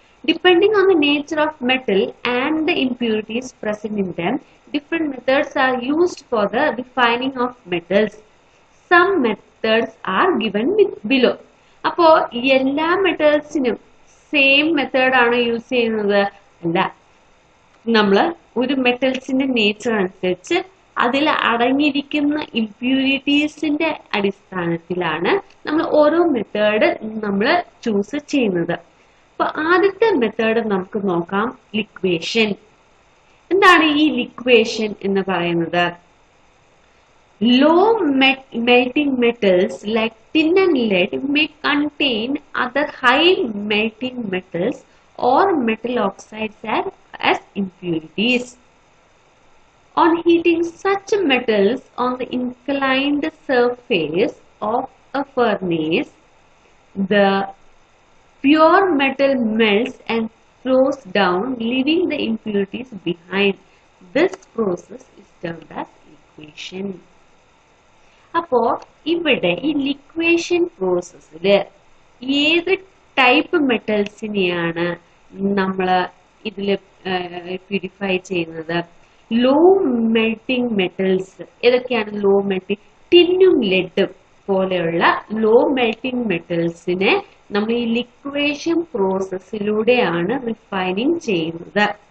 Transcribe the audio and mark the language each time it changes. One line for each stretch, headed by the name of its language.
English: Depending on the nature of metal and the impurities present in them, different methods are used for the refining of metals. Some methods are given below.
Malayalam: അപ്പോൾ എല്ലാ മെത്തേഡ്സിനും same method ആണ് use ചെയ്യുന്നത് അല്ല. നമ്മൾ ഒരു മെറ്റൽസിന്റെ nature അനുസരിച്ച് അതിൽ അടങ്ങിയിരിക്കുന്ന ഇംപ്യൂരിറ്റീസിന്റെ അടിസ്ഥാനത്തിലാണ് നമ്മൾ ഓരോ മെത്തേഡ് നമ്മൾ ചൂസ് ചെയ്യുന്നത്. അപ്പൊ ആദ്യത്തെ മെത്തേഡ് നമുക്ക് നോക്കാം, ലിക്വേഷൻ. എന്താണ് ഈ ലിക്വേഷൻ എന്ന് പറയുന്നത്?
English: Low melting metals like tin and lead may contain other high melting metals or metal oxides as impurities. On heating such metals on the inclined surface of a furnace, the pure metal melts and flows down, leaving the impurities behind. This process is termed as liquation.
Malayalam: അപ്പോ ഇവിടെ ഈ ലിക്വേഷൻ പ്രോസസ്സില് ഏത് type മെറ്റൽസിനെയാണ് നമ്മൾ ഇതിൽ purify ചെയ്യുന്നത്? Low melting metals ഏതൊക്കെയാണ്? Low melting, ടിന്നും ലെഡും പോലെയുള്ള low melting മെറ്റൽസിനെ നമ്മൾ ഈ ലിക്വേഷൻ പ്രോസസ്സിലൂടെയാണ് റിഫൈനിങ് ചെയ്യുന്നത്.